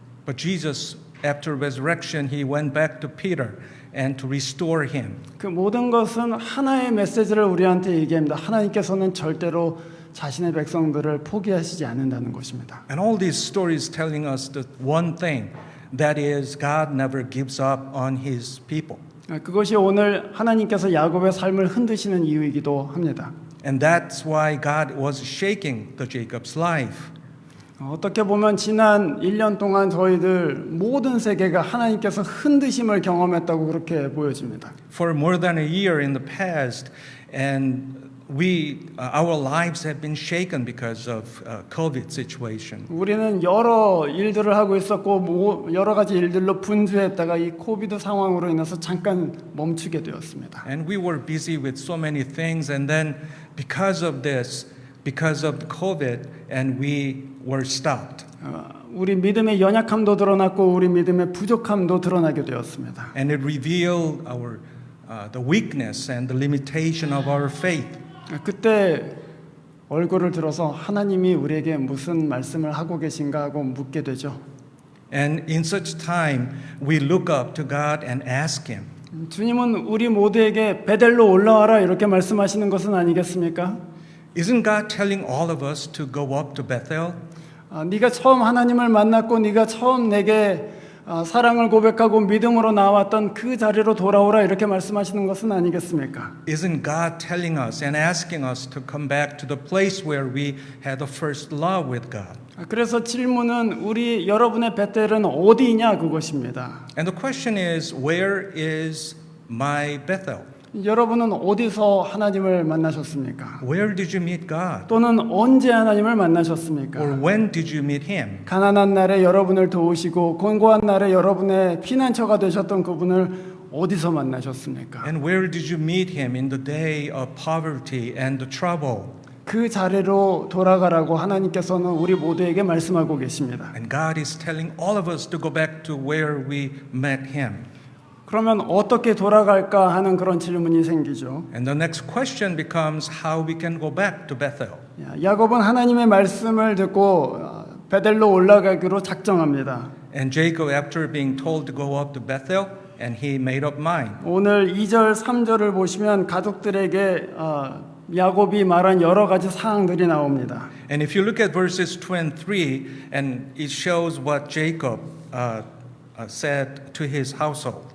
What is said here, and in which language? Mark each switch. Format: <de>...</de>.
<en>But Jesus, after resurrection, he went back to Peter and to restore him.</en> <ko>그 모든 것은 하나의 메시지를 우리한테 얘기합니다. 하나님께서는 절대로 자신의 백성들을 포기하시지 않는다는 것입니다.</ko> <en>And all these stories telling us the one thing, that is, God never gives up on His people.</en> <ko>그것이 오늘 하나님께서 야곱의 삶을 흔드시는 이유이기도 합니다.</ko> <en>And that's why God was shaking the Jacob's life.</en> <ko>어떻게 보면 지난 1년 동안 저희들 모든 세계가 하나님께서 흔드심을 경험했다고 그렇게 보여집니다.</ko> <en>For more than a year in the past, and our lives have been shaken because of COVID situation.</en> <ko>우리는 여러 일들을 하고 있었고 여러 가지 일들로 분주했다가 이 코비드 상황으로 인해서 잠깐 멈추게 되었습니다.</ko> <en>And we were busy with so many things, and then because of this, because of the COVID, and we were stopped.</en> <ko>우리 믿음의 연약함도 드러났고 우리 믿음의 부족함도 드러나게 되었습니다.</ko> <en>And it revealed our the weakness and the limitation of our faith.</en> <ko>그때 얼굴을 들어서 하나님이 우리에게 무슨 말씀을 하고 계신가 하고 묻게 되죠.</ko> <en>And in such time, we look up to God and ask Him.</en> <ko>주님은 우리 모두에게 베델로 올라와라 이렇게 말씀하시는 것은 아니겠습니까?</ko> <en>Isn't God telling all of us to go up to Bethel?</en> <ko>네가 처음 하나님을 만났고 네가 처음 내게 사랑을 고백하고 믿음으로 나왔던 그 자리로 돌아오라 이렇게 말씀하시는 것은 아니겠습니까?</ko> <en>Isn't God telling us and asking us to come back to the place where we had the first love with God?</en> <ko>그래서 질문은 우리 여러분의 베텔은 어디냐 그것입니다.</ko> <en>And the question is, where is my Bethel?</en> <ko>여러분은 어디서 하나님을 만나셨습니까?</ko> <en>Where did you meet God?</en> <ko>또는 언제 하나님을 만나셨습니까?</ko> <en>Or when did you meet Him?</en> <ko>가난한 날에 여러분을 도우시고 곤고한 날에 여러분의 피난처가 되셨던 그분을 어디서 만나셨습니까?</ko> <en>And where did you meet Him in the day of poverty and the trouble?</en> <ko>그 자리로 돌아가라고 하나님께서는 우리 모두에게 말씀하고 계십니다.</ko> <en>And God is telling all of us to go back to where we met Him.</en> <ko>그러면 어떻게 돌아갈까 하는 그런 질문이 생기죠.</ko> <en>And the next question becomes how we can go back to Bethel.</en> <ko>야곱은 하나님의 말씀을 듣고 베델로 올라가기로 작정합니다.</ko> <en>And Jacob, after being told to go up to Bethel, and he made up mind.</en> <ko>오늘 2절, 3절을 보시면 가족들에게 야곱이 말한 여러 가지 사항들이 나옵니다.</ko> <en>And if you look at verses 2 and 3, and it shows what Jacob said to his household.</en>